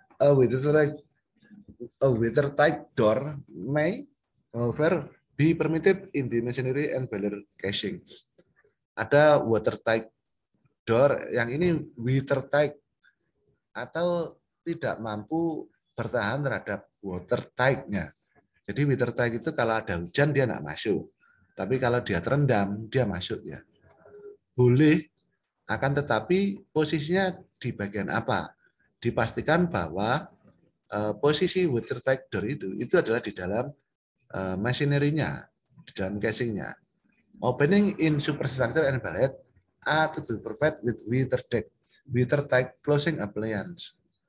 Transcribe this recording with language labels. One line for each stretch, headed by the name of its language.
English: A watertight door may however be permitted in the machinery and boiler casing.
Indonesian: Ada watertight door, yang ini watertight atau tidak mampu bertahan terhadap watertight-nya. Jadi watertight itu kalau ada hujan dia tidak masuk. Tapi kalau dia terendam, dia masuk ya. Boleh, akan tetapi posisinya di bagian apa? Dipastikan bahwa posisi watertight door itu adalah di dalam machinery-nya, di dalam casing-nya.
English: Opening in superstructure and bullet are to be provided with watertight closing appliance.